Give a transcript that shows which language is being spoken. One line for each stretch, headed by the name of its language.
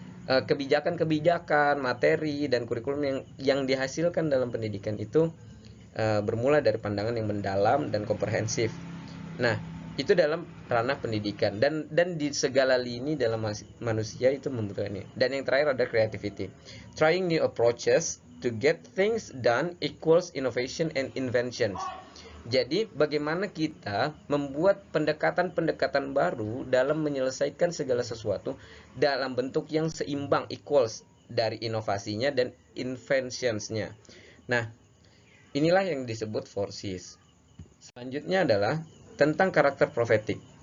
Indonesian: kebijakan-kebijakan, materi dan kurikulum yang dihasilkan dalam pendidikan itu bermula dari pandangan yang mendalam dan komprehensif. Nah, itu dalam ranah pendidikan dan di segala lini dalam manusia itu membutuhkan ini. Dan yang terakhir ada creativity.
English: Trying new approaches to get things done equals innovation and inventions.
Indonesian: Jadi bagaimana kita membuat pendekatan-pendekatan baru dalam menyelesaikan segala sesuatu dalam bentuk yang seimbang, equals dari inovasinya dan inventions-nya. Nah, inilah yang disebut forces. Selanjutnya adalah tentang karakter profetik.